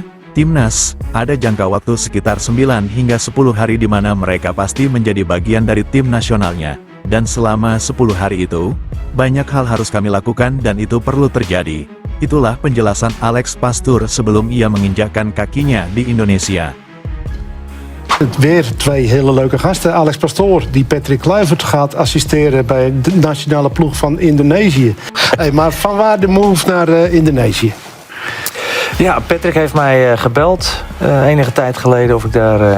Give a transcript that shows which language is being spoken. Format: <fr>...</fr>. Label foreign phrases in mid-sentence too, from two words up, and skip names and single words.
<id>Timnas, ada jangka waktu sekitar 9 hingga 10 hari di mana mereka pasti menjadi bagian dari tim nasionalnya. Dan selama 10 hari itu, banyak hal harus kami lakukan dan itu perlu terjadi. Itulah penjelasan Alex Pastur sebelum ia menginjakkan kakinya di Indonesia.</id> <nl>Weer twee hele leuke gasten. Alex Pastoor, die Patrick Kluivert gaat assisteren bij de nationale ploeg van Indonesië. Hey, maar vanwaar de move naar Indonesië? Ja, Patrick heeft mij gebeld enige tijd geleden of ik daar...</nl>